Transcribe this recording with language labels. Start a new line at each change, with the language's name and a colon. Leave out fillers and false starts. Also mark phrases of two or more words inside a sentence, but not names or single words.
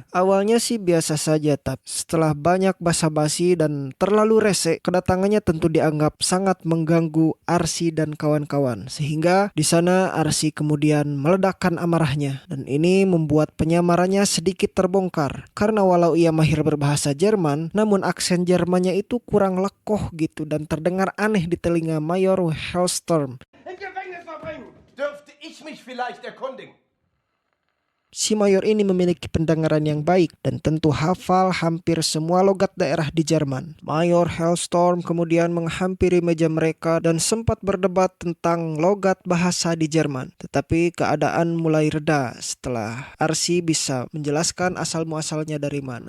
Indonesian: Awalnya sih biasa saja, tapi setelah banyak basa-basi dan terlalu rese, kedatangannya tentu dianggap sangat mengganggu Arsi dan kawan-kawan, sehingga di sana Arsi kemudian meledakkan amarahnya, dan ini membuat penyamarannya sedikit terbongkar karena walau ia mahir berbahasa Jerman, namun aksen Jermannya itu kurang lekoh gitu dan terdengar aneh di telinga Mayor Hellstorm.
German: In Gefängnis verbringen! Dürfte ich mich vielleicht erkundigen?
Indonesian: Si Mayor ini memiliki pendengaran yang baik dan tentu hafal hampir semua logat daerah di Jerman. Mayor Hellstorm kemudian menghampiri meja mereka dan sempat berdebat tentang logat bahasa di Jerman. Tetapi keadaan mulai reda setelah Arsi bisa menjelaskan asal-muasalnya dari mana.